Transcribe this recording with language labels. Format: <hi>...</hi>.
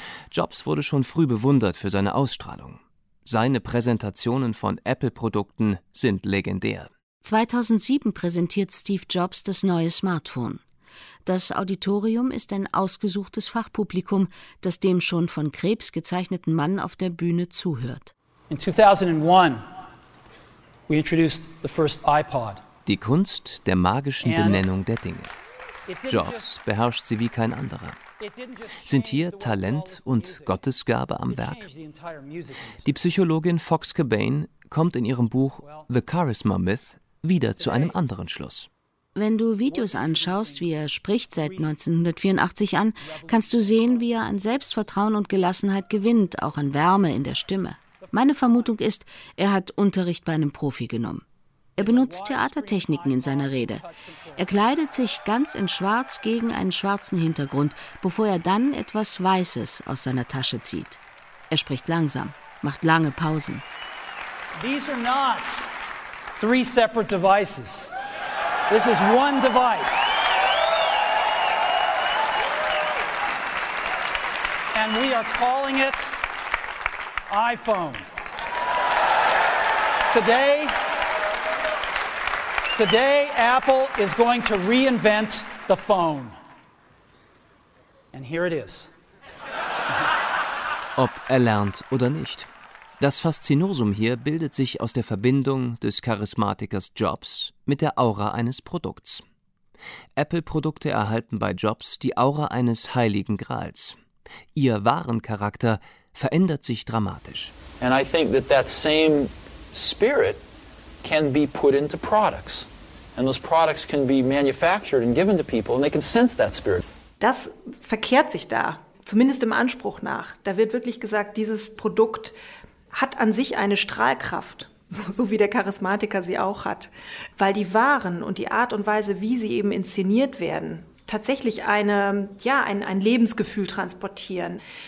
<de>Jobs wurde schon früh bewundert für seine Ausstrahlung. Seine Präsentationen von Apple-Produkten sind legendär. 2007 präsentiert Steve Jobs das neue Smartphone. Das Auditorium ist ein ausgesuchtes Fachpublikum, das dem schon von Krebs gezeichneten Mann auf der Bühne zuhört.</de> <en>In 2001 we introduced the first iPod.</en> <de>Die Kunst der magischen Benennung der Dinge. Jobs beherrscht sie wie kein anderer. Sind hier Talent und Gottesgabe am Werk? Die Psychologin Fox Cobain kommt in ihrem Buch The Charisma Myth wieder zu einem anderen Schluss. Wenn du Videos anschaust, wie er spricht seit 1984 an, kannst du sehen, wie er an Selbstvertrauen und Gelassenheit gewinnt, auch an Wärme in der Stimme. Meine Vermutung ist, er hat Unterricht bei einem Profi genommen. Er benutzt Theatertechniken in seiner Rede. Er kleidet sich ganz in Schwarz gegen einen schwarzen Hintergrund, bevor er dann etwas Weißes aus seiner Tasche zieht. Er spricht langsam, macht lange Pausen.</de> <en>These are not three separate devices. This is one device. And we are calling it iPhone. Today Apple is going to reinvent the phone. And here it is.</en> <de>Ob erlernt oder nicht. Das Faszinosum hier bildet sich aus der Verbindung des Charismatikers Jobs mit der Aura eines Produkts. Apple-Produkte erhalten bei Jobs die Aura eines heiligen Grals. Ihr wahren Charakter verändert sich dramatisch.</de> <en>And I think that that same spirit can be put into products. And those products can be manufactured and given to people and they can sense that spirit.</en> <de>Das verkehrt sich da, zumindest im Anspruch nach. Da wird wirklich gesagt, dieses Produkt hat an sich eine Strahlkraft, so wie der Charismatiker sie auch hat. Weil die Waren und die Art und Weise, wie sie eben inszeniert werden, tatsächlich ein Lebensgefühl transportieren.</de>